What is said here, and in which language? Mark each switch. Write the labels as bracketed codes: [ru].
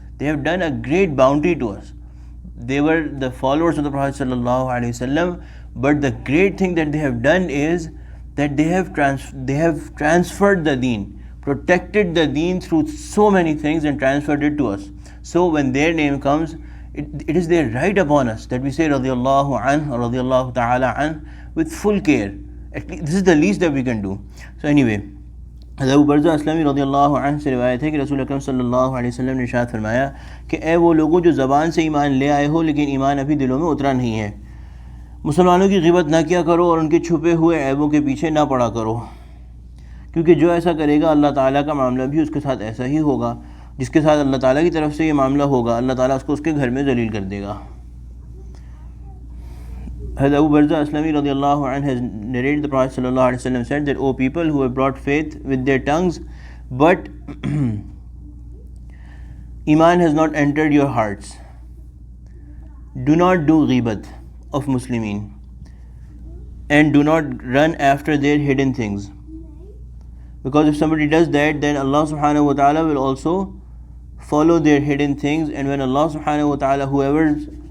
[en] They have done a great bounty to us. They were the followers of the Prophet Sallallahu Alaihi Wasallam, but the great thing that they have done is that they have transferred the deen, protected the deen through so many things and transferred it to us. So when their name comes, it is their right upon us that we say radiyallahu anh or radiyallahu ta'ala anh with full care. At least, this is the least that we can do. So anyway, [hi] Abu बरज़ा अस्लमी रज़ियल्लाहु अन्हु से रिवायत है कि रसूल अकरम सल्लल्लाहु अलैहि वसल्लम ने इरशाद फरमाया कि ए वो लोगों जो ज़बान से ईमान ले आए हो लेकिन ईमान अभी दिलों में उतरा नहीं है, मुसलमानों की ग़ीबत ना किया करो और उनके छुपे हुए ऐबों के पीछे ना पड़ा करो, क्योंकि जो ऐसा करेगा अल्लाह ताला का मामला भी उसके साथ ऐसा ही होगा, जिसके साथ अल्लाह ताला की तरफ से ये मामला होगा अल्लाह ताला उसको उसके घर में ज़लील कर देगा. [en] Abu Barza Aslami radiallahu anh has narrated the Prophet sallallahu alaihi wasallam said that, O people who have brought faith with their tongues, but Iman has not entered your hearts, do not do ghibat of Muslimin and do not run after their hidden things, because if somebody does that, then Allah subhanahu wa ta'ala will also follow their hidden things, and when Allah subhanahu wa ta'ala whoever's